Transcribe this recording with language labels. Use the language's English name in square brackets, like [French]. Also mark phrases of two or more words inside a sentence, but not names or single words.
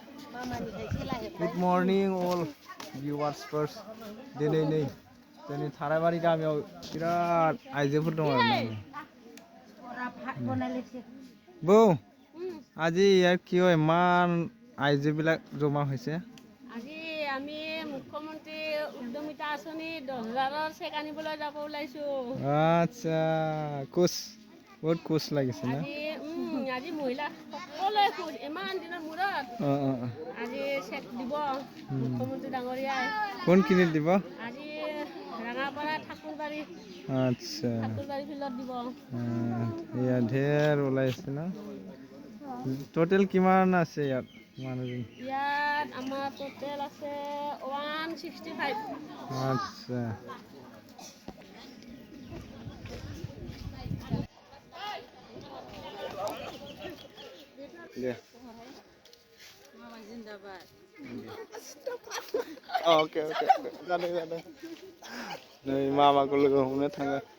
[English] Good morning all viewers first. [Bodo] Diनै नै जोंनि थाराबारि गामियाव बिराद आइजोफोर दं आरो ना। [Assamese] বৌ আজি ইয়াৰ কিয় ইমান আইজোবিলাক জমা হৈছে? আজি আমি মুখ্যমন্ত্ৰী উদ্যমিতা আঁচনি 10,000ৰ চেক আনিবলৈ যাব ওলাইছো। আচ্ছা কোচ বহুত কোচ লাগিছে না? আজি মহিলা সকলোৱে খুশ ইমান দিনৰ মূৰত আজি চেক দিব মুখ্যমন্ত্ৰী ডাঙৰীয়াই। কোনখিনিত দিব? আজি ৰাঙাপাৰা ঠাকুৰবাৰী। আচ্ছা ঠাকুৰবাৰী ফিল্ডত দিব। ইয়াত ঢেৰ ওলাইছে না? টোটেল কিমান আছে ইয়াত মানুহজন? ইয়াত আমাৰ টোটেল আছে 165। [Bodo] আচ্ছা दे [English] okay okay [Bodo] जादों जादों नै मामाखौ लोगो हमनो थाङो